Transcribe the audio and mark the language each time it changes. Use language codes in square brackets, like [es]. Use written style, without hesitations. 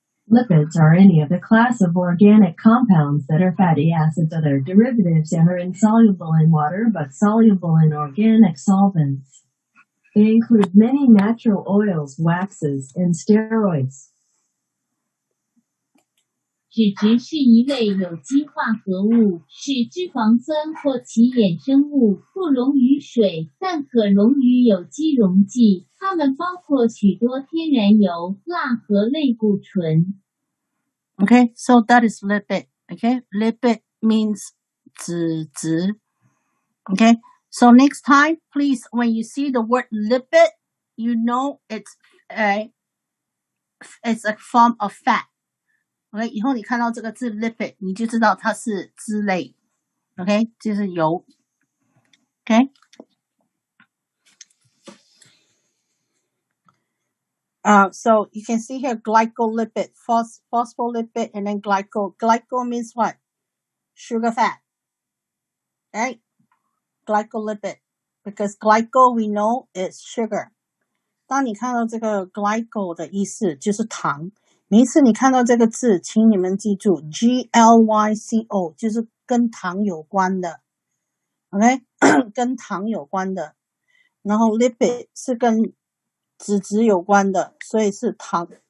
[en] Lipids are any of the class of organic compounds that are fatty acids that are derivatives and are insoluble in water but soluble in organic solvents. They include many natural oils, waxes, and steroids. [zh] 脂质是一类有机化合物，是脂肪酸或其衍生物，不溶于水，但可溶于有机溶剂。它们包括许多天然油、蜡和类固醇。 [en] Okay, so that is lipid. Okay, lipid means 脂质. Okay, so next time, please, when you see the word lipid, you know it's a form of fat. [zh] OK， 以后你看到这个字 lipid， 你就知道它是脂类。 [en] OK， [zh] 就是油。 [en] OK， so you can see here glycolipid, phospholipid, and then glycol. Glycol means what? Sugar fat. Right? Glycolipid, because glycol we know is sugar. [zh] 当你看到这个 glycol 的意思就是糖。每一次你看到这个字，请你们记住 glyco 就是跟糖有关的 OK 跟糖有关的，然后 lipid 是跟脂质有关的，所以是糖